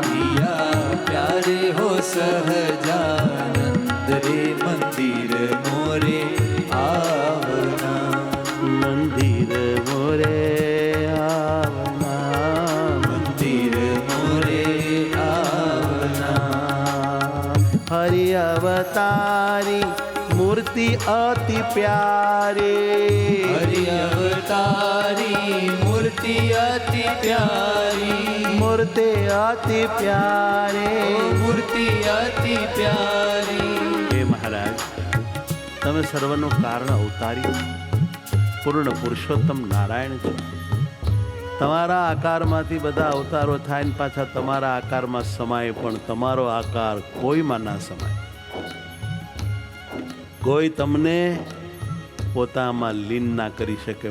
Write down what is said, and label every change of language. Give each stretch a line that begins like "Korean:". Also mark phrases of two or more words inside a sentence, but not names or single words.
Hindi: पिया प्यारे हो सहजानंद रे मंदिर मोरे आवना। मंदिर मोरे आवना। मंदिर मोरे आवना। हरि अवतारी मूर्ति अति प्यारी। हरि अवतारी मूर्ति अति प्यारी। मूर्ति अति प्यारे। मूर्ति अति प्यारी।
Gujarati: हे महाराज, તમે સર્વનું કારણ અવતારી પૂર્ણ પુરુષોત્તમ નારાયણ છો। તમારા આકારમાંથી બધા અવતારો થાય ને પાછા તમારા આકારમાં સમાય, પણ તમારો આકાર કોઈમાં ના સમાય। કોઈ તમને પોતામાં લીન ના કરી શકે।